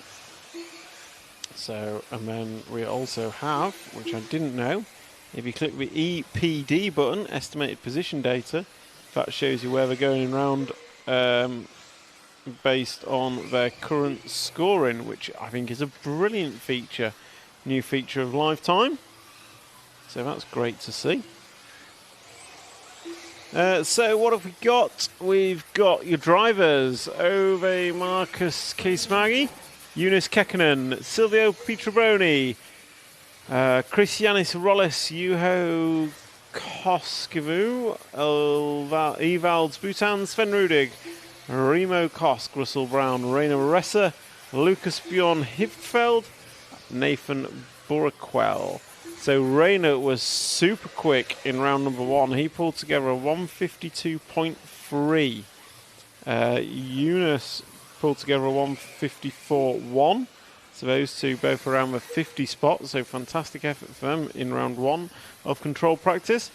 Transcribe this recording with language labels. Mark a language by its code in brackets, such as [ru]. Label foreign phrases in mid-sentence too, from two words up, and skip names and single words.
[en] So, and then we also have, which I didn't know, if you click the EPD button, estimated position data, that shows you where they're going in round based on their current scoring, which I think is a brilliant feature, new feature of Lifetime. So that's great to see. So what have we got? We've got your drivers: Ove Marcus Kismagi, Eunice Kekkonen, Silvio Pietrobroni, Christianis Rolles, Juho Koskivu, Evalds Bhutan, Sven Rudig, Remo Kosk, Russell Brown, Rainer Ressa, Lucas Bjorn Hivfeld, Nathan Buraquel. So Rainer was super quick in round number 1. He pulled together a 152.3. Eunice pulled together a 154.1. So those two both around the 50 spot. So fantastic effort for them in round 1 of control practice.